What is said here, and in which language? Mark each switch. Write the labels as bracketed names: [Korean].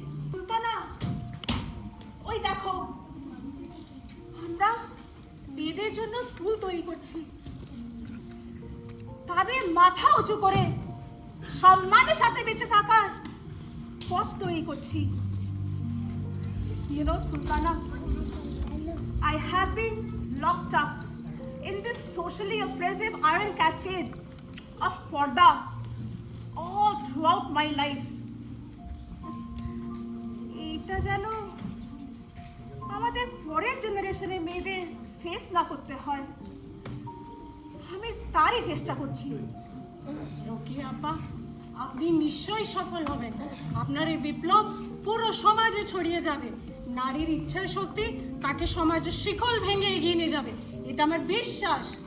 [Bangla] সুলতানা, ওই দেখো, আমরা মেয়েদের জন্য স্কুল তৈরি করছি। তাদের মাথা উঁচু করে সম্মানের সাথে বেঁচে থাকার পথ তৈরি করছি। [English] You know, Sultana, I have been locked up in this socially oppressive iron cascade of Porda all throughout my life. [Bangla] এটা যেন আমাদের পরের জেনারেশনের মেয়েদের ফেস না করতে হয়, আমি তারই চেষ্টা করছি। রোকেয়া আপা, আপনি নিশ্চয়ই সফল হবেন। আপনার এই বিপ্লব পুরো সমাজে ছড়িয়ে যাবে। নারীর ইচ্ছা শক্তি তাকে সমাজের শিকল ভেঙে এগিয়ে নিয়ে যাবে, এটা আমার বিশ্বাস।